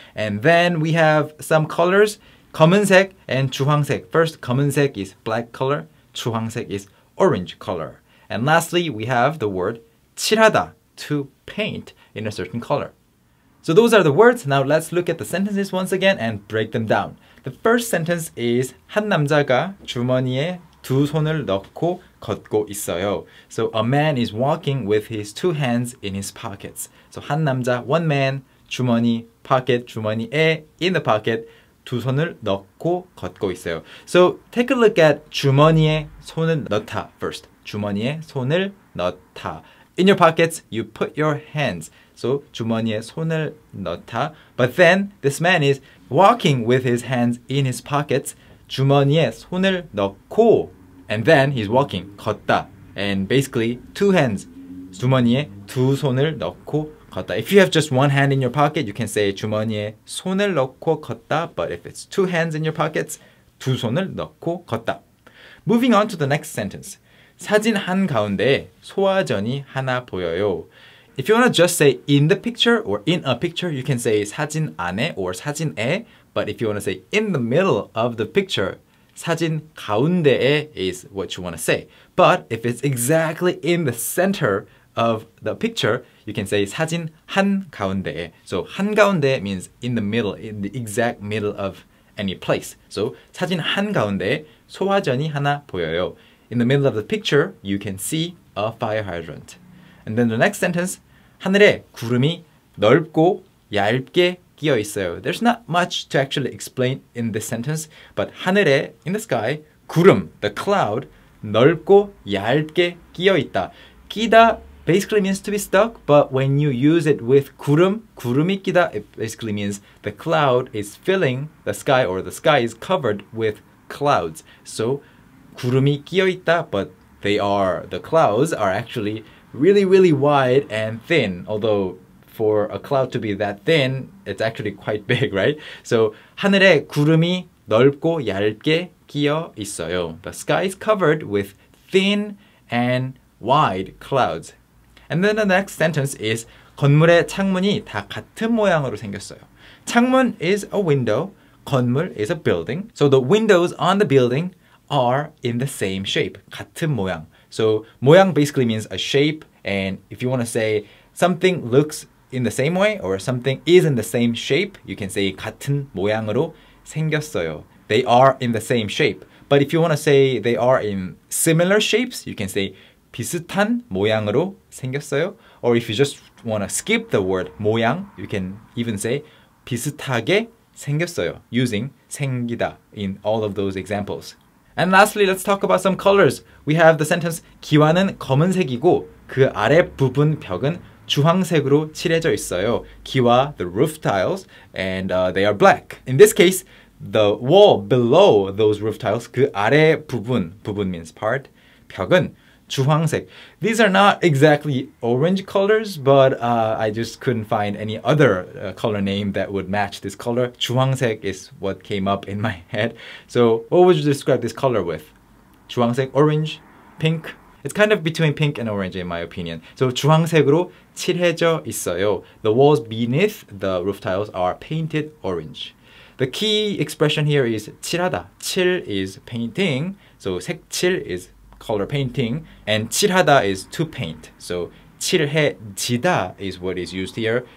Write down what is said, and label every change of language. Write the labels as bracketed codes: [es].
[en] And then we have some colors, 검은색 and 주황색. First, 검은색 is black color, 주황색 is orange color. And lastly, we have the word 칠하다, to paint in a certain color. So those are the words. Now let's look at the sentences once again and break them down. The first sentence is [ko] 한 남자가 주머니에 두 손을 넣고 걷고 있어요. [en] So a man is walking with his 2 hands in his pockets. [ko] So 한 남자, [en] one man, [ko] 주머니, pocket, 주머니에, [en] in the pocket, [ko] 두 손을 넣고 걷고 있어요. [en] So take a look at [ko] 주머니에 손을 넣다 [en] first. [ko] 주머니에 손을 넣다. [en] In your pockets, you put your hands. [ko] So 주머니에 손을 넣다. [en] But then this man is walking with his hands in his pockets. [ko] 주머니에 손을 넣고. [en] And then he's walking. 걷다. And basically 2 hands. [ko] 주머니에 두 손을 넣고 걷다. [en] If you have just 1 hand in your pocket, you can say [ko] 주머니에 손을 넣고 걷다. [en] But if it's 2 hands in your pockets, [ko] 두 손을 넣고 걷다. [en] Moving on to the next sentence. [ko] 사진 한가운데에 소화전이 하나 보여요. [en] If you want to just say in the picture or in a picture, you can say [ko] 사진 안에 [en] or 사진에. But if you want to say in the middle of the picture, [ko] 사진 가운데에 [en] is what you want to say. But if it's exactly in the center of the picture, you can say [ko] 사진 한가운데에. [en] So 한가운데 means in the middle, in the exact middle of any place. [ko] So 사진 한가운데에 소화전이 하나 보여요. [en] In the middle of the picture, you can see a fire hydrant. And then the next sentence, [ko] 하늘에 구름이 넓고 얇게 끼어 있어요. [en] There's not much to actually explain in this sentence, but 하늘에, in the sky, 구름, the cloud, [ko] 넓고 얇게 끼어 있다. [en] 끼다 basically means to be stuck, but when you use it with 구름, [ko] 구름이 끼다, [en] it basically means the cloud is filling the sky or the sky is covered with clouds. So [ko] 구름이 끼어 있다, [en] but the clouds are actually really wide and thin. Although for a cloud to be that thin, it's actually quite big, right? [ko] So 하늘에 구름이 넓고 얇게 끼어 있어요. [en] The sky is covered with thin and wide clouds. And then the next sentence is [ko] 건물의 창문이 다 같은 모양으로 생겼어요. [en] 창문 is a window, 건물 is a building. So the windows on the building are in the same shape. [ko] 같은 모양. [en] So 모양 basically means a shape, and if you want to say something looks in the same way or something is in the same shape, you can say [ko] 같은 모양으로 생겼어요. [en] they are in the same shape. But if you want to say they are in similar shapes, you can say [ko] 비슷한 모양으로 생겼어요. [en] Or if you just want to skip the word 모양, you can even say [ko] 비슷하게 생겼어요, [en] using 생기다 in all of those examples. And lastly, let's talk about some colors. We have the sentence [ko] 기와는 검은색이고 그 아래 부분 벽은 주황색으로 칠해져 있어요. [en] 기와, the roof tiles, and they are black. In this case, the wall below those roof tiles, [ko] 그 아래 부분 [en] means part, [ko] 벽은 주황색. [en] These are not exactly orange colors, but I just couldn't find any other color name that would match this color. 주황색 is what came up in my head. So what would you describe this color with? 주황색, orange, pink? It's kind of between pink and orange in my opinion. [ko] So 주황색으로 칠해져 있어요. [en] The walls beneath the roof tiles are painted orange. The key expression here is 칠하다. 칠 is painting. So 색칠 is color painting, and 칠하다 is to paint. So 칠해지다 is what is used here.